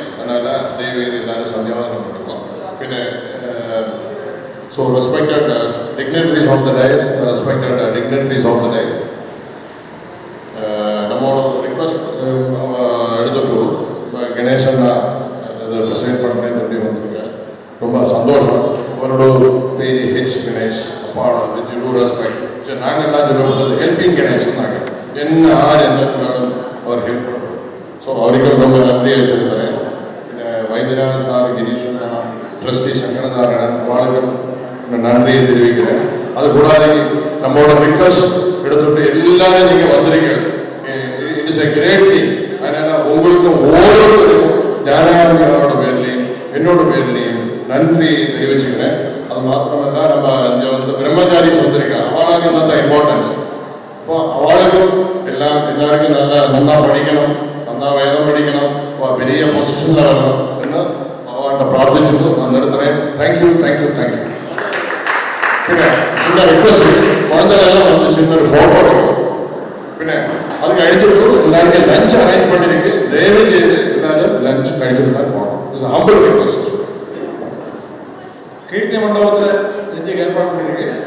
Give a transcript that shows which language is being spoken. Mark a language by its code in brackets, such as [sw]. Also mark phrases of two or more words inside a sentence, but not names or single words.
[ta] அதனால் தெய்வீக எல்லாரும் சந்தியாவந்தனம் பண்ணுவோம். பின்ன [en] so respected dignitaries of the dais, respected dignitaries of the dais, [ta] நம்மளோட ரிக்வஸ்ட் எடுத்துட்டு கணேசன்னா இதை ப்ரெசென்ட் பண்ணுறேன்னு சொல்லி வந்திருக்கேன். ரொம்ப சந்தோஷம். அவரோட பேர் ஹெச் கணேஷ். அப்பாவோட [en] with you respect. [ta] சரி, நாங்கள் எல்லாம் சொல்லப்பட்டது ஹெல்பிங் கணேஷ் நாங்கள் என்ன ஆறு என்ன அவர் ஹெல்ப் பண்ணுறோம். ஸோ அவருக்கும் ரொம்ப நன்றியை வச்சிருக்கிறேன். [ml] പിന്നെ വൈദ്യനാഥ് സാർ, ഗിരീഷ് ട്രസ്റ്റി ശങ്കരനാരായണൻ വാളുകൾ നന്ദിയെ தெரிவிக்கிறேன். [ta] അതുകൂടാതെ நம்மளோட ரிக்வஸ்ட் எடுத்துட்டு எல்லாரும் நீங்கள் வந்திருக்கீங்க. [en] it is a great thing. [ta] அதனால் உங்களுக்கு ஓരോருத்தருக்கும் ஞானாமிகளோட பேர்லையும் என்னோட பேர்லையும் நன்றி தெரிவிச்சுக்கிறேன். அது மாத்திரமல்ல, நம்ம இங்கே வந்து பிரம்மச்சாரிஸ் வந்திருக்காங்க. அவளுக்கு என்னதான் இம்பார்ட்டன்ஸ். இப்போ அவளுக்கும் எல்லாருக்கும் நல்லா படிக்கணும், நல்லா வேதம் படிக்கணும், பெரிய பொசிஷனில் வரணும் എന്ന് அவன்கிட்ட பிரார்த்திச்சுட்டு அந்த இடத்துல [en] thank you thank you thank you. [ta] പിന്നെ சின்ன ரிக்வஸ்ட், குழந்தைகள்லாம் வந்து சின்ன ஒரு ஃபோட்டோ எடுக்கும். [ml] പിന്നെ അത് കഴിച്ചിട്ട് എല്ലാവർക്കും [en] lunch arrange [ml] பண்ணிருக்கு. ദയവ് ചെയ്ത് എല്ലാവരും ലഞ്ച് കഴിച്ചിട്ട് പോകണം. [en] it's a humble request. [ta] கீர்த்தி மண்டபத்தில் லஞ்சுக்கு ஏற்பாடு பண்ணிருக்கு.